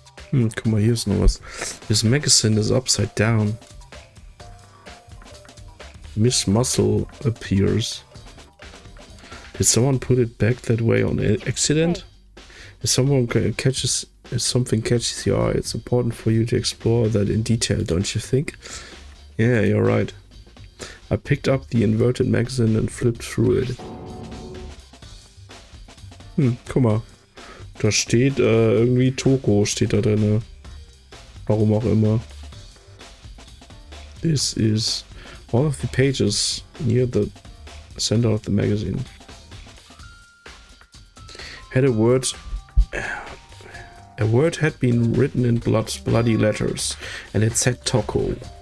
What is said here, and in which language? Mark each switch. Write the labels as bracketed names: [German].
[German] Guck mal, hier ist noch was. [English] This magazine is upside down. Miss Muscle appears. Did someone put it back that way on accident? If something catches your eye, it's important for you to explore that in detail, don't you think? Yeah, you're right. I picked up the inverted magazine and flipped through it. [German] Guck mal. Da steht irgendwie Toko steht da drin. Warum auch immer. [English] This is all of the pages near the center of the magazine. A word had been written in bloody letters, and it said Toko.